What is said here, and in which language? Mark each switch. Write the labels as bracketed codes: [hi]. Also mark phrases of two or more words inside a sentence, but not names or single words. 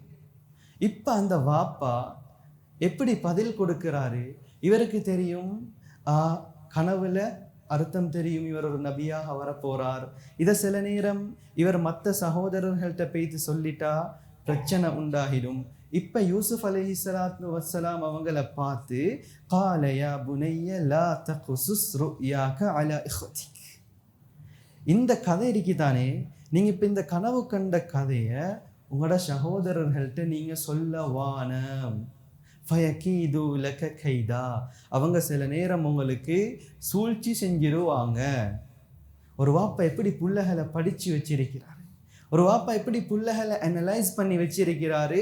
[ta] இப்போ அந்த வாப்பா எப்படி பதில் கொடுக்கிறாரு? இவருக்கு தெரியும் கனவுல அர்த்தம் தெரியும், இவர் ஒரு நபியாக வரப்போறார். இதை சில நேரம் இவர் மற்ற சகோதரர்கள்ட்ட பேசி சொல்லிட்டா பிரச்சனை உண்டாகிடும். இப்போ யூசுஃப் [ar] عليه الصلاة والسلام [ta] அவங்கள பார்த்து [ar] قال يا بني لا تقصص رؤياك على اخوتك. [ta] இந்த கதை இருக்குதானே, நீங்கள் இப்போ இந்த கனவு கண்ட கதையை உங்களோட சகோதரர்கள்ட்ட நீங்கள் சொல்ல வானம். [ar] فيكيدوا لك كيدا, [ta] அவங்க சில நேரம் உங்களுக்கு சூழ்ச்சி செஞ்சிருவாங்க. ஒரு வாப்பா எப்படி புள்ளைகளை படித்து வச்சிருக்கிறாரு, ஒரு வாப்பா எப்படி புள்ளைகளை அனலைஸ் பண்ணி வச்சிருக்கிறாரு.